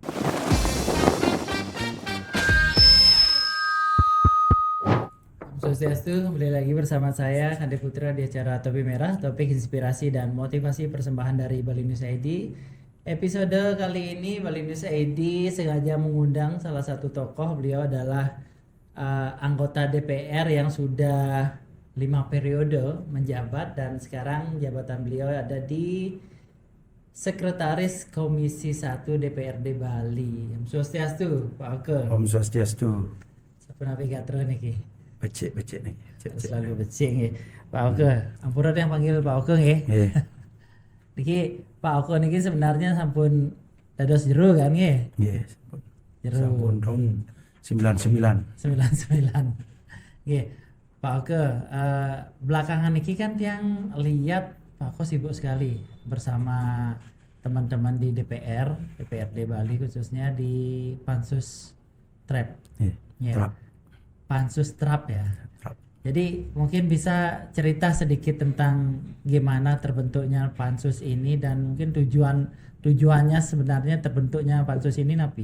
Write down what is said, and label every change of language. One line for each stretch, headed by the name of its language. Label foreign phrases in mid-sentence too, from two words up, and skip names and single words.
Indonesian: Swastiastu, kembali lagi bersama saya Kande Putra di acara Topi Merah, topik inspirasi dan motivasi persembahan dari Bali News ID. Episode kali ini Bali News ID sengaja mengundang salah satu tokoh. Beliau adalah anggota DPR yang sudah 5 periode menjabat dan sekarang jabatan beliau ada di Sekretaris Komisi 1 DPRD Bali.
Balinese: Om Swastiastu, Pak Oke. Om Swastiastu.
Indonesian: Siapa navigator nih? Becek nih. Selalu becek nggih. Pak Oke, ampura yang panggil Pak Oke nggih. Nggih.
Balinese: Niki Pak Oke niki sebenarnya sampun dados jero kan nggih? Nggih. Jero. Sampun tahun 99. 99. Nggih.
Indonesian: Pak Oke, belakangan niki kan yang lihat Pak Oke sibuk sekali bersama teman-teman di DPRD Bali khususnya di Pansus TRAP. Iya. Ya. Pansus TRAP ya. TRAP. Jadi mungkin bisa cerita sedikit tentang gimana terbentuknya pansus ini dan mungkin tujuannya sebenarnya terbentuknya pansus ini napi.